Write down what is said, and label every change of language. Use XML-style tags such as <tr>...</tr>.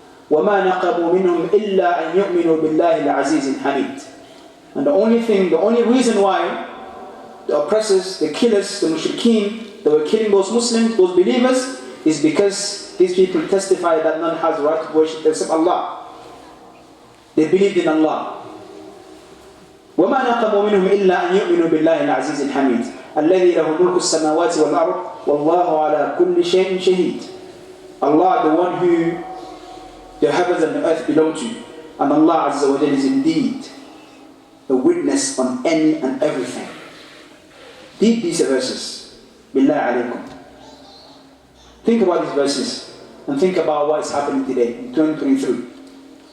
<ar>وَمَا نَقَمُوا مِنْهُمْ إِلَّا أَنْ يُؤْمِنُوا بِاللَّهِ الْعَزِيزِ الْحَمِيدِ.</ar> <en>And the only reason why the oppressors, the killers, the mushrikeen, they were killing those Muslims, those believers, is because these people testify that none has the right to worship except Allah. They believed in Allah.</en> <ar>وَمَا نَقَمُوا مِنْهُمْ إِلَّا أَنْ يُؤْمِنُوا بِاللَّهِ الْعَزِيزِ الْحَمِيدِ. الذي له ملك السماوات والأرض والله على كل شيء شهيد.</ar> <en>Allah, the one who the heavens and the earth belong to, and Allah Azza wa Jalla is indeed a witness on any and everything. Read these verses.</en> <ar>Billah alaykum.</ar> <en>Think about these verses and think about what is happening today in 2023.</en>